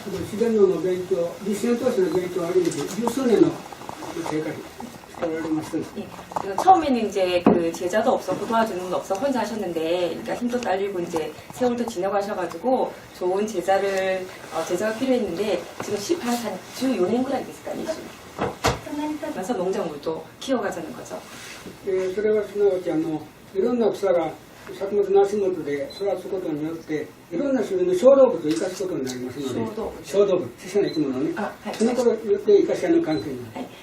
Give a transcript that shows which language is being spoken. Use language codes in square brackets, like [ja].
[ja] 自然農の勉強、実践投資の勉強を挙げて十数年の経過しておられます。 [ko] 예, 처음에는 이제 그 제자도 없었고 도와주는 분 없어 혼자 하셨는데, 그러니까 힘도 딸리고 이제 세월도 지나고 하셔가지고 좋은 제자가 필요했는데 지금 14년 [ja] ぐらいですかね. [ko] 그래서 농작물도 키워가자는 거죠. [ja] それはすなわちいろんな草が作物の足元で育つことによっていろんな種類の小動物を生かすことになりますので、小動物、小さな生き物をね、そのことによって生かし合いの関係になる。